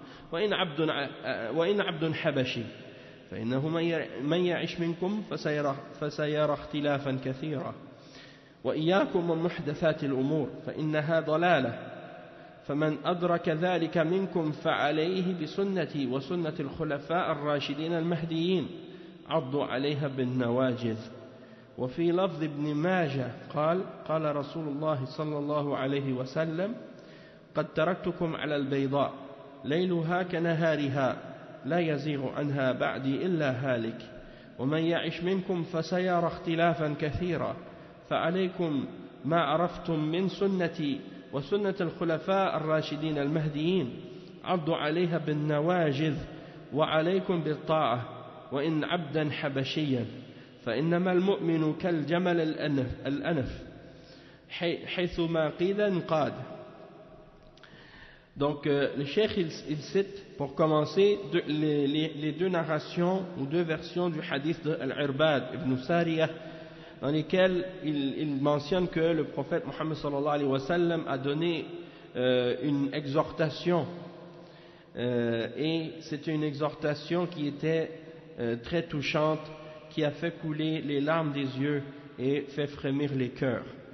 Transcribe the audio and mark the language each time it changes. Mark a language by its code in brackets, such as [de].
[ar] وإن عبد حبشي فإنه من يعيش منكم فسيرى اختلافا كثيرا وإياكم ومحدثات الأمور فإنها ضلالة فمن أدرك ذلك منكم فعليه بسنتي وسنة الخلفاء الراشدين المهديين عضوا عليها بالنواجذ. وفي لفظ ابن ماجه قال قال رسول الله صلى الله عليه وسلم قد تركتكم على البيضاء ليلها كنهارها لا يزيغ عنها بعدي إلا هالك ومن يعش منكم فسيرى اختلافا كثيرا فعليكم ما عرفتم من سنتي وسنة الخلفاء الراشدين المهديين عضوا عليها بالنواجذ وعليكم بالطاعة وإن عبدا حبشيا فإنما المؤمن كالجمل الأنف حيثما قيل انقاد. [fr] Donc le cheikh il cite pour commencer les deux narrations ou deux versions du hadith de Al-Irbad ibn Sariyah, dans lesquelles il mentionne que le prophète Mohammed sallallahu alayhi wa sallam a donné une exhortation, et c'était une exhortation qui était très touchante, qui a fait couler les larmes des yeux et fait frémir les cœurs.